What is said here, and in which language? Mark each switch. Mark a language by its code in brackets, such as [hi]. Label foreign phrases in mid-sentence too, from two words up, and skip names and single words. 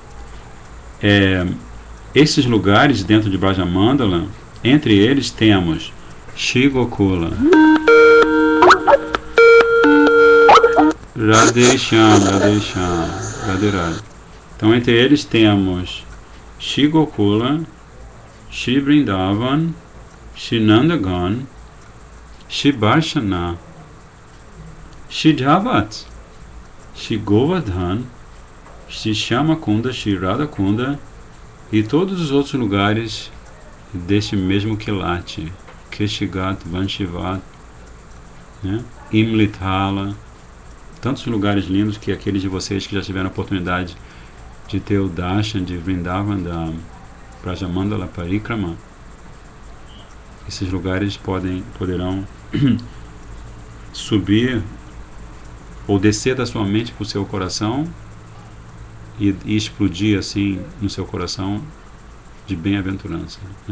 [pt] Esses lugares dentro de Braja Mandala, entre eles temos Shri Gokula, Radhe Shyam, Radhe Shyam, Radhe Radhe. Então, entre eles temos Shri Gokula, Shri Vrindavan, Shri Nandagan, Shri Barshana, Shri Javat, Shri Govardhan, Shri Shyamakunda, Shri Radhakunda e todos os outros lugares deste mesmo Kilati, Keshigat, Vanshivat, né? Imlithala, tantos lugares lindos que aqueles de vocês que já tiveram a oportunidade de ter o darshan de Vrindavan, da Brajamandala Parikrama, esses lugares poderão subir ou descer da sua mente para o seu coração e explodir assim no seu coração de bem-aventurança, né?